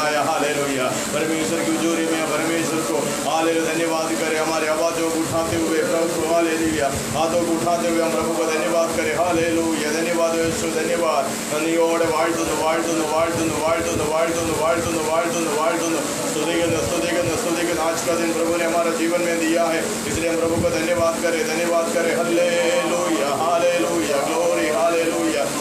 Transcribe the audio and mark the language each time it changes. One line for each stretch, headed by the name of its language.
Hindi: Hallelujah. परमेश्वर की हजूरी में परमेश्वर को हालेलुया धन्यवाद करें. हमारे आवाज़ों को उठाते हुए प्रभु को हालेलुया हाथों को उठाते हुए हम प्रभु को धन्यवाद करें. हालेलुया. धन्यवाद യേശുവേ, धन्यवाद.
Malayalam: നന്ദിയോടെ വാഴ്ത്തുന്നു, വാഴ്ത്തുന്നു, വാഴ്ത്തുന്നു, വാഴ്ത്തുന്നു, വാഴ്ത്തുന്നു, വാഴ്ത്തുന്നു, വാഴ്ത്തുന്നു, വാഴ്ത്തുന്നു. സ്തുതിക്കുന്നു, സ്തുതിക്കുന്നു, സ്തുതിക്കുന്നു.
Hindi: आज का दिन प्रभु ने हमारे जीवन में दिया है, इसलिए हम प्रभु को धन्यवाद करें, धन्यवाद करें. Hallelujah hallelujah glory hallelujah.